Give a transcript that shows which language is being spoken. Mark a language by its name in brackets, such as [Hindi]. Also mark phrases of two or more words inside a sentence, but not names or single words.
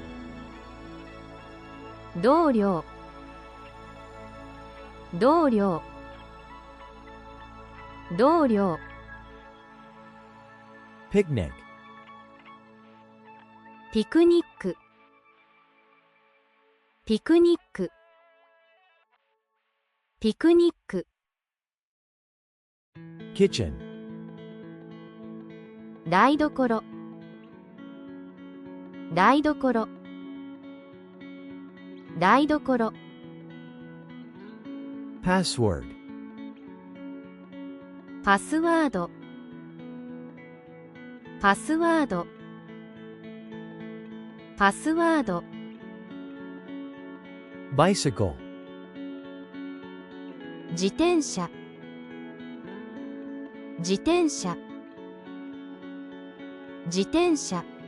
[Japanese] 同僚同僚同僚 [English] Picnic. [Japanese] ピクニックピクニックピクニック [English] Kitchen. [Japanese] 台所台所台所 [English] Password. [Japanese] パスワードパスワード、パスワード、 [English] bicycle, [Japanese] 自転車、自転車、自転車、